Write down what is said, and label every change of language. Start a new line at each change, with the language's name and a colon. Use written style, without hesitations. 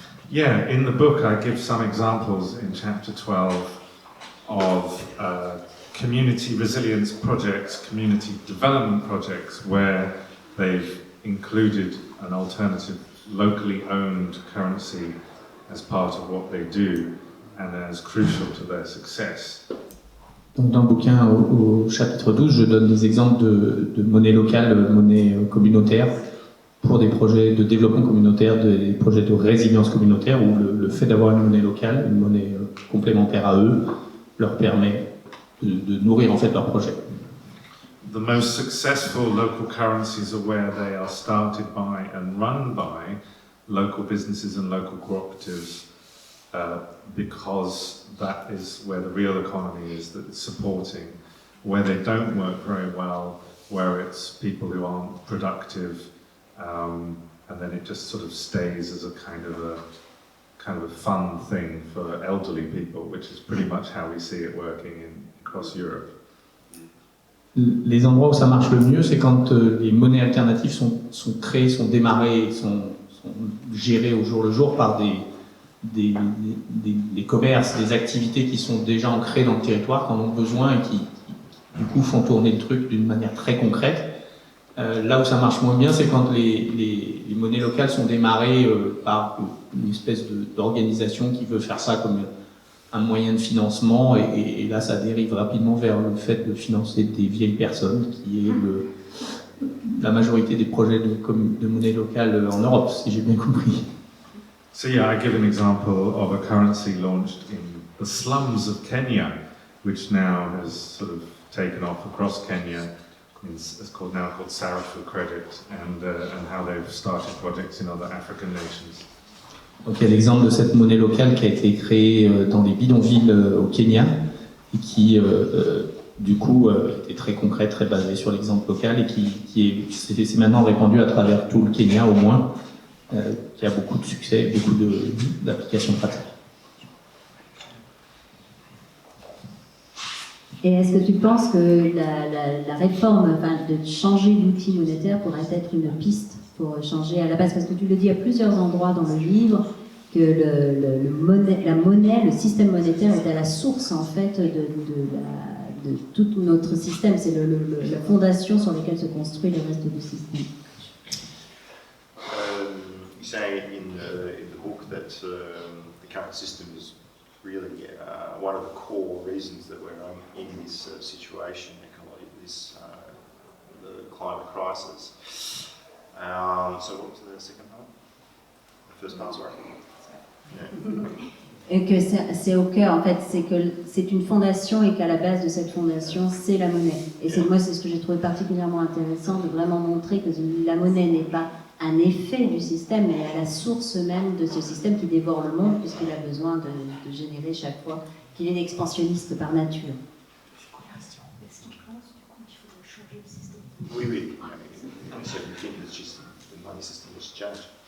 English: Yeah, in the book I give some examples in chapter 12 of community resilience projects, community development projects, where they've included an alternative locally owned currency as part of what they do and as crucial to their success.
French: Donc dans le bouquin, au chapitre 12, je donne des exemples de monnaie locale, monnaie communautaire, pour des projets de développement communautaire, des projets de résilience communautaire, où le fait d'avoir une monnaie locale, une monnaie complémentaire à eux, leur permet de nourrir en fait leur projet.
English: The most successful local currencies are where they are started by and run by local businesses and local cooperatives, because that is where the real economy is that it's supporting. Where they don't work very well, where it's people who aren't productive, and then it just sort of stays as a kind of a fun thing for elderly people, which is pretty much how we see it working across Europe.
French: Les endroits où ça marche le mieux, c'est quand les monnaies alternatives sont créées, sont démarrées, sont gérées au jour le jour par des commerces, des activités qui sont déjà ancrées dans le territoire, qui en ont besoin et qui du coup font tourner le truc d'une manière très concrète. Là où ça marche moins bien, c'est quand les monnaies locales sont démarrées par une espèce d'organisation qui veut faire ça comme un moyen de financement, et là ça dérive rapidement vers le fait de financer des vieilles personnes, qui est la majorité des projets de monnaie locale en Europe, si j'ai bien compris.
English: So yeah, I give an example of a currency launched in the slums of Kenya, which now has sort of taken off across Kenya. It's called Sarafu Credit, and how they've started projects in other African nations.
French: Donc il y a l'exemple de cette monnaie locale qui a été créée dans les bidonvilles au Kenya et qui du coup était très concrète, très basée sur l'exemple local et qui c'est maintenant répandu à travers tout le Kenya au moins, qui a beaucoup de succès, beaucoup d'applications pratiques. Et est-ce que tu penses que la réforme, enfin, de changer l'outil monétaire pourrait être une piste pour changer à la base? Parce que tu le dis à plusieurs endroits dans le livre, que la monnaie, le système monétaire est à la source en fait de tout notre système. C'est la fondation sur laquelle se construit le reste du système.
English: You say in the book that the current system is really one of the core reasons that we're in this situation, the climate crisis. So what was the second part? The first part, sorry.
French: Et que c'est au cœur, en fait, c'est que c'est une fondation et qu'à la base de cette fondation, c'est la monnaie. Et moi, c'est ce que j'ai trouvé particulièrement intéressant, de vraiment montrer que la monnaie n'est pas un effet du système, mais à la source même de ce système qui dévore le monde, puisqu'il a besoin de générer chaque fois qu'il est expansionniste par nature. Est-ce qu'il pense du coup qu'il faut changer le système? Oui, oui.
English: In 17, it's just the money system was changed.